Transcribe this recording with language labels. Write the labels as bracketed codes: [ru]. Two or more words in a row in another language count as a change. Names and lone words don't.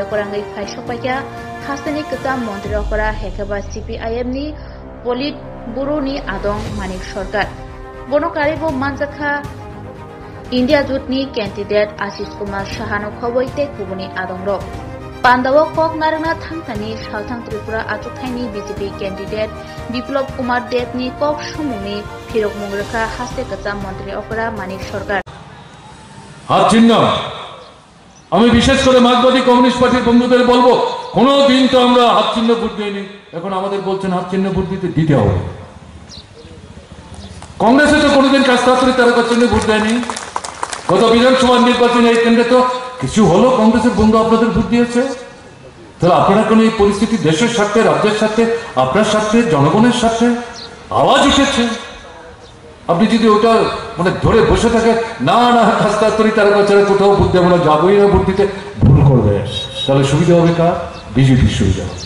[trp] कोरांगै फायसपायका खासनि गोजाम मन्त्रिफोरा हेकेबा सीपीआईएम नि पलिट ब्यूरोनि आदं मानिक सरकार बनकारिबो मानजाखा इंडिया जुटनी कैंडिडेट आशीष कुमार साहानो खबैते कुबुनि आदंरो पान्दाओ कक नारंना थांथानि साउथां त्रिपुरा आचुथाइनि बीजेपी कैंडिडेट बिप्लब कुमार देबनि कक सुमुंनि फिरक मुंग्रखा हासे गोजाम मंत्री अफरा मानिक सरकार [bn] হাত চিহ্ন আমি বিশেষ করে মার্কসবাদী কমিউনিস্ট পার্টির বন্ধুদের বলবো কোনো দিন তো আমরা হাত চিহ্ন ভোট দেইনি এখন আমাদের বলছেন হাত চিহ্ন ভোট দিতে হবে কংগ্রেসে তো কোনোদিন কাস্তাপুরি তারকা চিহ্ন ভোট দেয়নি গত বিধানসভা নির্বাচনে এই কেন্দ্রে তো কিছু হলো কংগ্রেসের বন্ধু আপনাদের ভোট দিয়েছে তাহলে আপনারা কোন এই পরিস্থিতি দেশের স্বার্থে রাজ্যের স্বার্থে আপনার স্বার্থে জনগণের স্বার্থে আওয়াজ উঠেছে আপনি যদি ওটা মানে ধরে বসে থাকে না না কাস্তাপুরি তারকা ছাড়া কোথাও ভোট দেবো না যাবোই না ভোট দিতে ভুল করবে তাহলে সুবিধা হবে কার বিজেপির সুবিধা